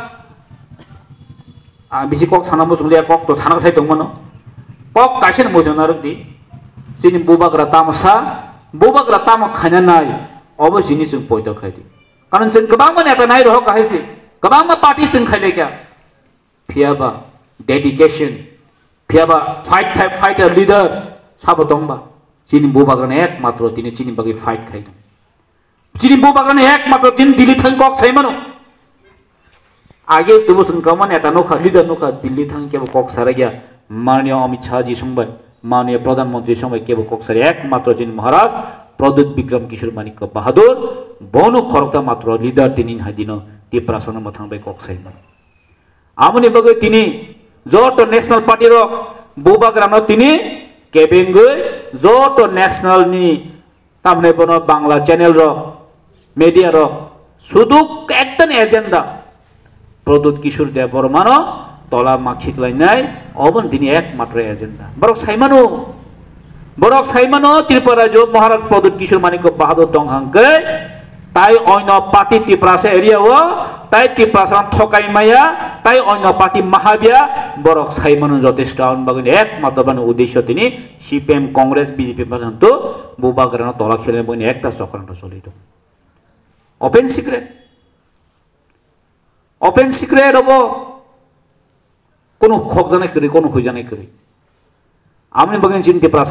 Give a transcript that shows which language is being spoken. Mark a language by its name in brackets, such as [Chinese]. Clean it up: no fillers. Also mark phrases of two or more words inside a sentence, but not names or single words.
[Kok Borok] बिसि कक साना मुसुलिया कक तो साना साइ दंमोन कक काइसेन मोजोना रदि चिन बोबाग्रा ताम खाना नाय अबसिनि जों पयदा खायदि कारण जों गोबां नेता नाय रह काहायसि गोबां पार्टी जों खायले क्या फियाबा डेडिकेशन फियाबा [English] fighter leader [Kok Borok] साबो दंबा चिनि बोबाग्राने एकमात्र दिनै चिनि बगै फाइट खायदों चिनि बोबाग्राने एकमात्र दिन दिल्ली थां कक साइमानो आगे तुबो जों गामा नेता नखा लीडर नखा दिल्ली थां केबो कक सारा गया माननीय अमित शाह जी संबाय माननीय प्रधानमंत्री संबाय केबो कक सारा एकमात्र चिनि महाराज प्रद्युत विक्रम किशोर मानिक बहादुर बनो खरकता मात्र लीडर तिनि हादिनो तिरुपारासन मथांबाय कक साइमानो आमनि बगै तिनि जोटो [English] national party [Kok Borok] रो बोबाग्रानो तिनि केबेंगै जोटो नेशनल नि तामने बनो बांला चैनल रो मीडिया रो सुदुक एकदन एजेंडा प्रद्युत किशोर देव बर्मानो तला माखिकलायनाय अबन दिनै एकमात्र एजेंडा बरक साइमानो त्रिपुरा जो महाराज प्रद्युत किशोर मानिक बहादुर दंहांगै ताई अन्य पार्टी त्रिपुरासे एरिया वो ताई त्रिपुरासन थकाई माया ताई अन्य पार्टी महाबिया बरक साइमानो যথেষ্ট आउनबागनि एकमात्र बानो उद्देश्य तिनि सीपीएम कांग्रेस बीजेपी पर्यन्त बोबाग्रानो तला खेले बनि [Bangla] একটা চক্রান্ত [Kok Borok] चलिदो [English] open secret [Kok Borok] हबो कोनो खगजानाय करि कोनो होजानाय करि आमनि बगैन चिन त्रिपुरासर